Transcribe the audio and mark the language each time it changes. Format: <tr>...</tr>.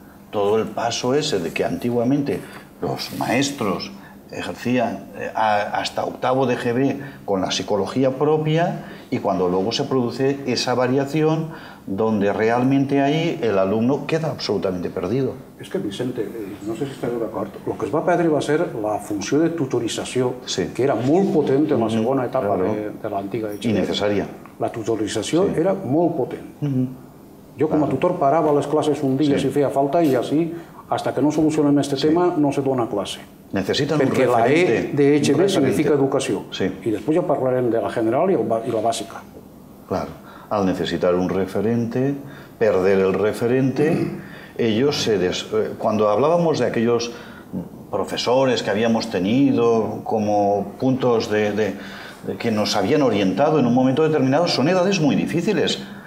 <es>Todo el paso ese de que antiguamente los maestros ejercían hasta octavo de GB con la psicología propia, y cuando luego se produce esa variación donde realmente ahí el alumno queda absolutamente perdido.</es> <ca>És que, Vicente, no sé si esteu d'acord, el que es va perdre va ser la funció de tutorització, que era molt potent en la segona etapa de l'antiga EGB. I necessària. La tutorització era molt potent. Jo com a tutor parava les classes un dia si feia falta i així,</ca> <es>hasta que no solucionem este tema, no se dona clase.</es> <ca>Necessiten un Perquè la</ca> <es>referente.</es> <ca>E de EGB significa educació. Sí. I després ja parlarem de la general i la bàsica.</ca> <es>Claro, al necesitar un referente, perder el referente, ellos cuando hablábamos de aquellos profesores que habíamos tenido como puntos de que nos habían orientado en un momento determinado, son edades muy difíciles.</es>